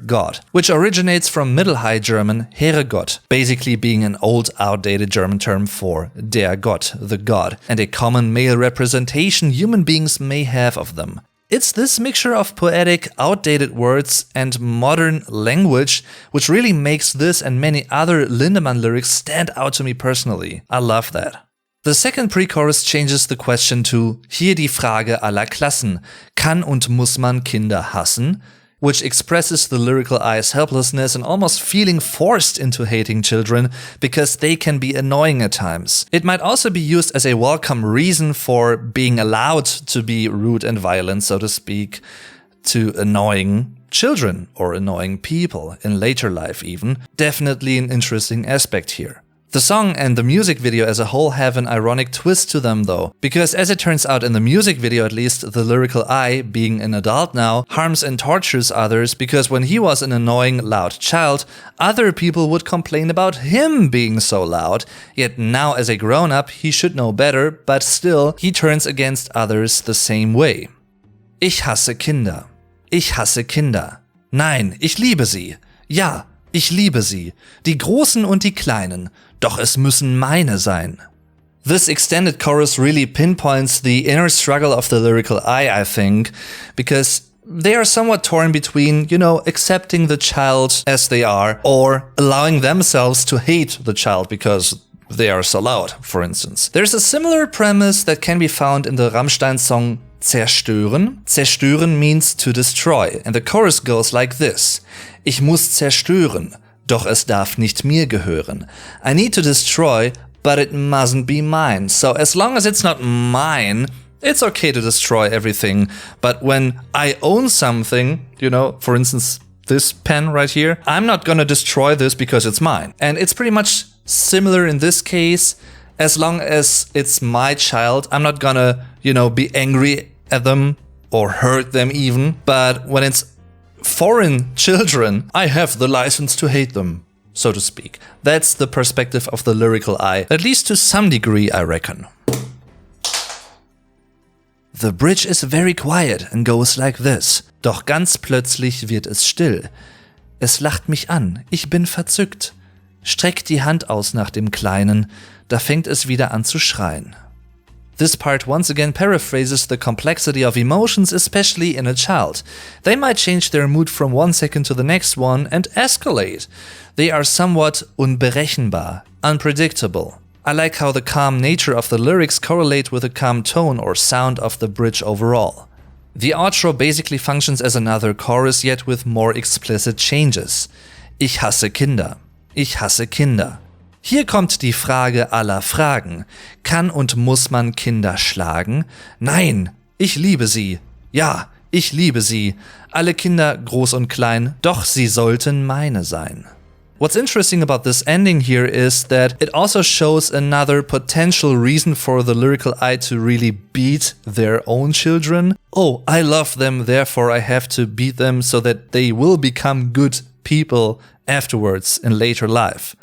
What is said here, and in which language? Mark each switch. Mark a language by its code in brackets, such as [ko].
[en] God, which originates from Middle High German Herrgott, basically being an old outdated German term for der Gott, the God, and a common male representation human beings may have of them. It's this mixture of poetic, outdated words and modern language which really makes this and many other Lindemann lyrics stand out to me personally. I love that. The second pre-chorus changes the question to [de] hier die Frage aller Klassen, kann und muss man Kinder hassen? [en] Which expresses the lyrical I's helplessness and almost feeling forced into hating children because they can be annoying at times. It might also be used as a welcome reason for being allowed to be rude and violent, so to speak, to annoying children or annoying people in later life even. Definitely an interesting aspect here. The song and the music video as a whole have an ironic twist to them though, because as it turns out in the music video at least, the lyrical I, being an adult now, harms and tortures others because when he was an annoying, loud child, other people would complain about him being so loud, yet now as a grown-up he should know better, but still, he turns against others the same way. [de] Ich hasse Kinder. Ich hasse Kinder. Nein, ich liebe sie. Ja, ich liebe sie. Die Großen und die Kleinen. Doch es müssen meine sein. [en] This extended chorus really pinpoints the inner struggle of the lyrical I think, because they are somewhat torn between, accepting the child as they are, or allowing themselves to hate the child because they are so loud, for instance. There's a similar premise that can be found in the Rammstein song Zerstören. Zerstören means to destroy, and the chorus goes like this. [de] Ich muss zerstören. Doch es darf nicht mir gehören. [en] I need to destroy, but it mustn't be mine. So as long as it's not mine, it's okay to destroy everything. But when I own something, for instance, this pen right here, I'm not gonna destroy this because it's mine. And it's pretty much similar in this case. As long as it's my child, I'm not gonna, be angry at them or hurt them even. But when it's foreign children, I have the license to hate them, so to speak. That's the perspective of the lyrical I, at least to some degree, I reckon. The bridge is very quiet and goes like this. [de] Doch ganz plötzlich wird es still. Es lacht mich an, ich bin verzückt. Streckt die Hand aus nach dem Kleinen, da fängt es wieder an zu schreien. [en] This part once again paraphrases the complexity of emotions, especially in a child. They might change their mood from one second to the next one and escalate. They are somewhat unberechenbar, unpredictable. I like how the calm nature of the lyrics correlate with the calm tone or sound of the bridge overall. The outro basically functions as another chorus, yet with more explicit changes. [de] Ich hasse Kinder. Ich hasse Kinder. Hier kommt die Frage aller Fragen. Kann und muss man Kinder schlagen? Nein, ich liebe sie. Ja, ich liebe sie. Alle Kinder, groß und klein, doch sie sollten meine sein. [en] What's interesting about this ending here is that it also shows another potential reason for the lyrical I to really beat their own children. Oh, I love them, therefore I have to beat them so that they will become good people afterwards in later life.